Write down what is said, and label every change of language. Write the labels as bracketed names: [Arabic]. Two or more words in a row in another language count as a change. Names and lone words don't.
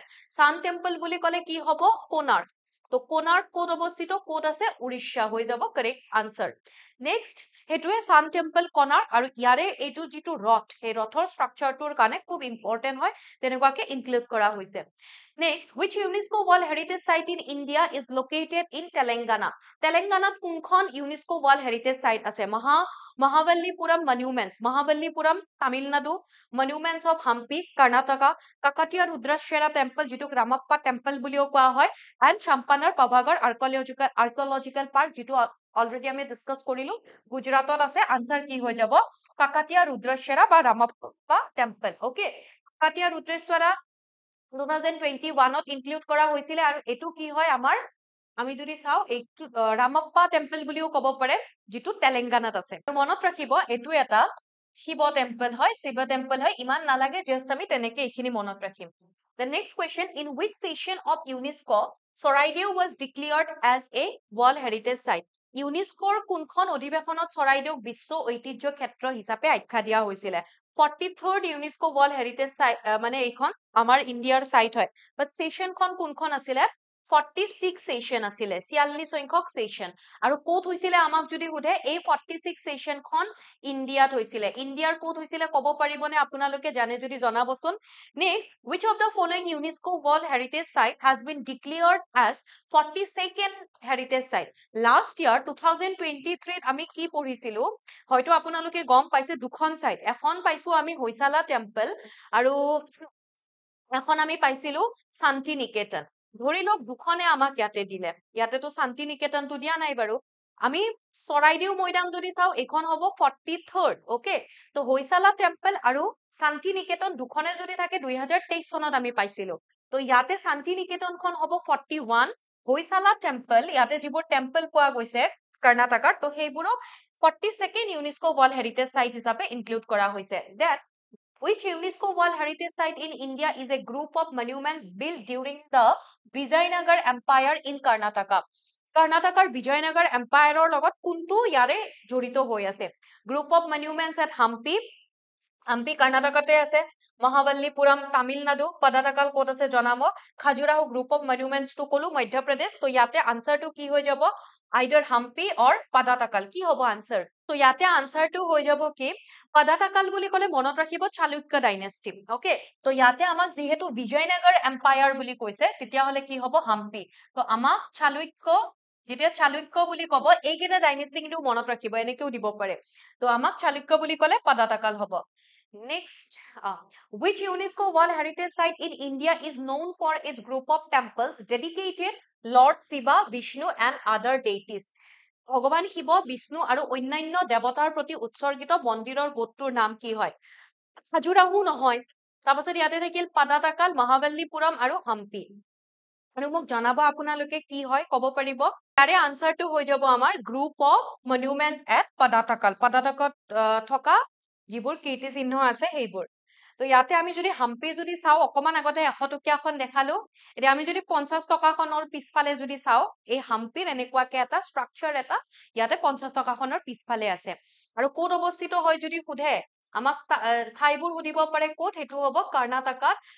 [Assamese] সান টেম্পল বুলি ক'লে কি হ'ব, কোণাৰ্ক। তো কোণাৰ্ক ক'ত অৱস্থিত, ক'ত আছে, উৰিষ্যা হৈ যাব [English] correct answer. [Assamese] নেক্সট, সেইটোৱে সান টেম্পল কোণাৰ্ক, আৰু ইয়াৰে এইটো যিটো ৰথ, সেই ৰথৰ ষ্ট্ৰাকচাৰটোৰ কাৰণে খুব ইম্পৰ্টেন্ট হয়, তেনেকুৱাকে ইনক্লুড কৰা হৈছে। নেক্সট, [English] which UNESCO World Heritage Site in India is located in Telangana? [Assamese] তেলেংগানাত কোনখন [English] UNESCO World Heritage Site [Assamese] আছে? মহাবল্লীপুৰম মনুমেন্টছ, মহাবল্লীপুৰম তামিলনাডু, [English] Monuments of Hampi [Assamese] কৰ্ণাটকা, কাকাতীয়া ৰুদ্ৰাক্ষৰা টেম্পল যিটোক ৰামাপ্পা টেম্পল বুলিও কোৱা হয়, এণ্ড চাম্পানাৰ পাভাগড় আৰ্কিঅলজিকেল পাৰ্ক, যিটো অলৰেডি আমি ডিছকাছ কৰিলো, গুজৰাটত আছে। আনসাৰ কি হৈ যাব, কাকাতীয়া ৰুদ্ৰাক্ষৰা বা ৰামাপ্পা টেম্পল, অকে। কাকাতীয়া ৰুদ্ৰেশ্বৰা 2021ত ইনক্লুড কৰা হৈছিলে, আৰু এইটো কি হয় আমাৰ, আমি যদি চাওঁ এইটো ৰামাপ্পা টেম্পল বুলিও ক'ব পাৰে, যিটো তেলেংগানাত আছে। মনত ৰাখিব এইটো এটা শিৱ টেম্পল হয়, শিৱ টেম্পল হয়, ইমান নালাগে, জাষ্ট আমি তেনেকে এইখিনি মনত ৰাখিম। [English] The next question, in which session of UNESCO Charaideo was declared as a World Heritage Site? [Assamese] ইউনেস্কোৰ কোনখন অধিৱেশনত চৰাইদেউক বিশ্ব ঐতিহ্য ক্ষেত্ৰ হিচাপে আখ্যা দিয়া হৈছিলে? [English] 43rd UNESCO World Heritage Site, [Assamese] মানে এইখন আমাৰ ইণ্ডিয়াৰ সাইট হয়, বাট সেশনখন কোনখন আছিলে, 46 সেশন আছিলে 46 সংখ্যক সেশন আৰু ক'ত হৈছিলে আমাক যদি সোধে এই 46 সেশনখন ইণ্ডিয়াত হৈছিলে ইণ্ডিয়াৰ ক'ত হৈছিলে ক'ব পাৰিবনে আপোনালোকে জানে যদি জনাবচোন নেক্সট [English] which of the following UNESCO World Heritage Site has been declared as 42nd Heritage Site last year 2023 [Assamese] আমি কি পঢ়িছিলো হয়তো আপোনালোকে গম পাইছে দুখন সাইট এখন পাইছো আমি হৈছালা টেম্পল আৰু এখন আমি পাইছিলো শান্তি নিকেতন ধৰি লওক দুখনে আমাক ইয়াতে দিলে ইয়াতেতো শান্তি নিকেতনটো দিয়া নাই বাৰু আমি চৰাইদেউ মৈদাম যদি চাও এখন হ'ব 43rd ওকে তো হৈছালা টেম্পল আৰু শান্তি নিকেতন দুখনে যদি থাকে 2023 চনত আমি পাইছিলো তো ইয়াতে শান্তি নিকেতনখন হ'ব 41 হৈছালা টেম্পল ইয়াতে যিবোৰ টেম্পল পোৱা গৈছে কৰ্ণাটকৰ তো সেইবোৰক [English] 42nd UNESCO World Heritage Site [Assamese] হিচাপে ইনক্লুড কৰা হৈছে দেন [English] Which UNESCO World Heritage Site in India is a group of monuments built during the Vijayanagar Empire in Karnataka? [Assamese] Karnataka Vijayanagar Empire লগত কোনটো ইয়াৰে জড়িত হৈ আছে [English] Group of monuments at Hampi [Assamese] Hampi Karnatakate আছে Mahaballipuram Tamil Nadu Padatakal ক'ত আছে জনাব [English] Khajuraho Group of Monuments [Assamese] to কলো Madhya Pradesh তো ইয়াতে আনসার টু কি হৈ যাব [English] either Hampi or Padatakal [Assamese] কি হ'ব আনসার তো ইয়াতে আনসার টু হৈ যাব কি Padatakal বুলি ক'লে মনত ৰাখিব চালুক্য ডাইনেষ্টি ওকে তো ইয়াতে আমাক যেহেতু বিজয়নগৰ এম্পায়াৰ বুলি কৈছে তেতিয়া হলে কি হ'ব হাম্পি তো আমাক চালুক্য যেতিয়া চালুক্য বুলি ক'ব এইকেইটা ডাইনেষ্টি কিন্তু মনত ৰাখিব এনেকেও দিব পাৰে তো আমাক চালুক্য বুলি ক'লে Padatakal হ'ব [English] Next, which UNESCO World Heritage Site in India is known for its group of temples dedicated Lord Shiva, Vishnu and other deities? [Assamese] ভগৱান শিৱ বিষ্ণু আৰু অন্যান্য দেৱতাৰ প্ৰতি উৎসৰ্গিত মন্দিৰৰ গোটটোৰ নাম কি হয় খাজুৰাহো নহয় তাৰপাছত ইয়াতে থাকিল পাদাতাকাল মহাবল্লীপুৰম আৰু হাম্পি আৰু মোক জনাব আপোনালোকে কি হয় ক'ব পাৰিব তাৰে আনসাৰটো হৈ যাব আমাৰ [English] Group of Monuments at Padatakal [Assamese] থকা যিবোৰ কীৰ্তিচিহ্ন আছে সেইবোৰ তো ইয়াতে আমি যদি হাম্পি যদি চাও অকমান আগতে 100 টকীয়াখন দেখালো এতিয়া আমি যদি 50 টকাখনৰ পিছফালে যদি চাও এই হাম্পিৰ এনেকুৱাকে এটা স্ট্ৰাকচাৰ এটা ইয়াতে 50 টকাখনৰ পিছফালে আছে আৰু ক'ত অৱস্থিত হয় যদি সোধে আমাক ঠাইবোৰ সুধিব পাৰে ক'ত হেতু হ'ব কৰ্ণাটকাত